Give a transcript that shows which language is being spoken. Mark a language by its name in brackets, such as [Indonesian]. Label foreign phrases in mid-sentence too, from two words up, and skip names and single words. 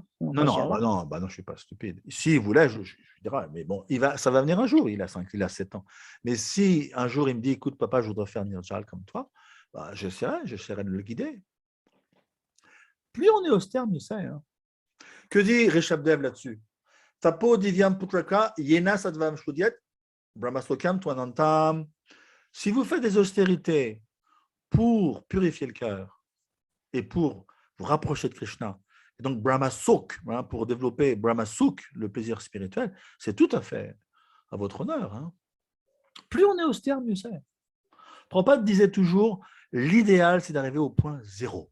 [French] Non, je ne suis pas stupide. S'il voulait, je dirais, mais bon, ça va venir un jour, il a 7 ans. Mais si un jour il me dit, écoute, papa, je voudrais faire Nirjal comme toi, bah, j'essaierai de le guider. Plus on est austère, mieux c'est. Hein. Que dit Rishabdev là-dessus? [Sanskrit] तपो दिव्यम् पुत्रक येन सद्वम् शुद्ध्यत् ब्रह्मसोकम् त्वनन्तम्. [French] Si vous faites des austérités pour purifier le cœur et pour vous rapprocher de Krishna, et donc Brahmasuk, hein, pour développer Brahmasuk, le plaisir spirituel, c'est tout à fait à votre honneur. Hein. Plus on est austère, mieux c'est. Prabhupada disait toujours, l'idéal, c'est d'arriver au point 0.